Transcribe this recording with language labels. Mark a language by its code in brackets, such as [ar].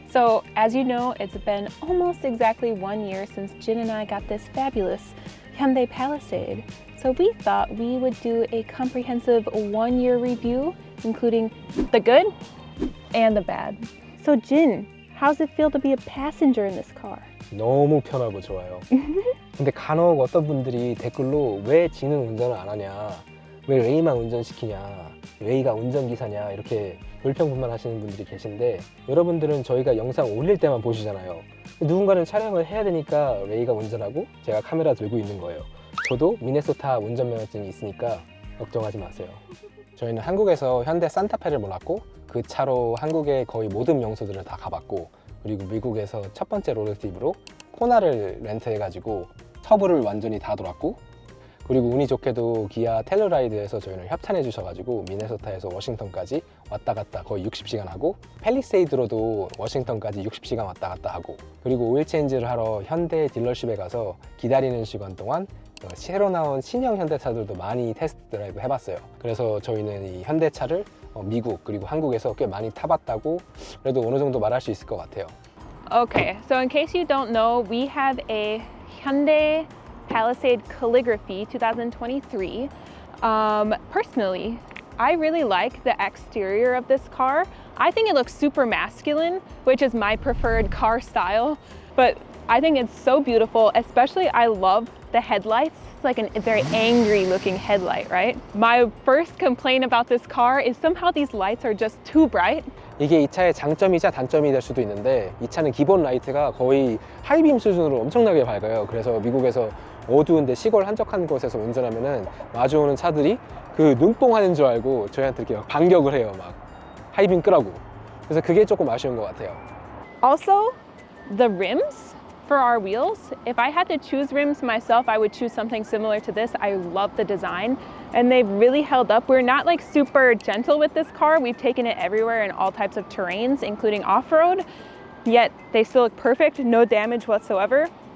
[en] So as you know, it's been almost exactly 1 year since Jin and I got this fabulous Hyundai Palisade. So we thought we would do a comprehensive 1-year review, including the good and the bad. So Jin, how's it feel to be a passenger in this car? [ko] 너무 편하고 좋아요. 근데 간혹 어떤 분들이 댓글로 왜 진은 운전을 안 하냐, 왜 웨이만 운전시키냐, 웨이가 운전기사냐 이렇게 불평불만 하시는 분들이 계신데, 여러분들은 저희가 영상 올릴 때만 보시잖아요. 누군가는 촬영을 해야 되니까 웨이가 운전하고 제가 카메라 들고 있는 거예요. 저도 미네소타 운전면허증이 있으니까 걱정하지 마세요. 저희는 한국에서 현대 산타페를 몰았고, 그 차로 한국의 거의 모든 명소들을 다 가봤고, 그리고 미국에서 첫 번째 로드트립으로 코나를 렌트해가지고 서부를 완전히 다 돌았고, 그리고 운이 좋게도 기아 텔러라이드에서 저희를 협찬해 주셔가지고 미네소타에서 워싱턴까지 왔다 갔다 거의 60시간 하고, 팰리세이드로도 워싱턴까지 60시간 왔다 갔다 하고, 그리고 오일 체인지를 하러 현대 딜러십에 가서 기다리는 시간 동안 새로 나온 신형 현대차들도 많이 테스트 드라이브 해봤어요. 그래서 저희는 이 현대차를 미국 그리고 한국에서 꽤 많이 타봤다고 그래도 어느 정도 말할 수 있을 것 같아요. [en] Okay, so in case you don't know, we have a Hyundai Palisade Calligraphy 2023. Personally, I really like the exterior of this car. I think it looks super masculine, which is my preferred car style, but I think it's so beautiful. Especially I love the headlights. It's like a very angry looking headlight, right? My first complaint about this car is somehow these lights are just too bright. [ko] 이게 이 차의 장점이자 단점이 될 수도 있는데, 이 차는 기본 라이트가 거의 하이빔 수준으로 엄청나게 밝아요. 그래서 미국에서 어두운데 시골 한적한 곳에서 운전하면은 마주오는 차들이 그 눈뽕하는 줄 알고 저희한테 이렇게 막 반격을 해요. 막 하이빔 끄라고. 그래서 그게 조금 아쉬운 것 같아요. [en] Also, the rims for our wheels. If I had to choose rims myself, I would choose something similar to this. I love the design and they've really held up. We're not like super gentle with this car. We've taken it everywhere in all types of terrains, including off-road, yet they still look perfect, no damage whatsoever.